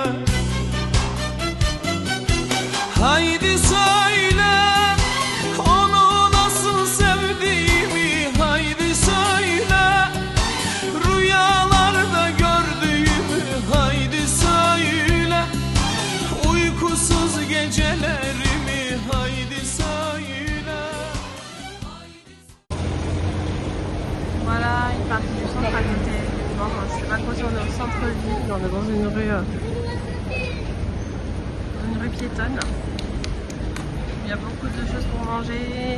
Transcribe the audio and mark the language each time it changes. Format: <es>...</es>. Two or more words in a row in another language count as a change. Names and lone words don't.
<tr>Haydi söyle, onu nasıl sevdiğimi. Haydi söyle, rüyalarda gördüğümü. Haydi söyle, uykusuz gecelerimi. Haydi söyle.</tr> <fr>Voilà, une partie du centre à côté. Bon, c'est à côté, on est au centre-ville, on est dans une rue piétonne. Il y a beaucoup de choses pour manger.</fr>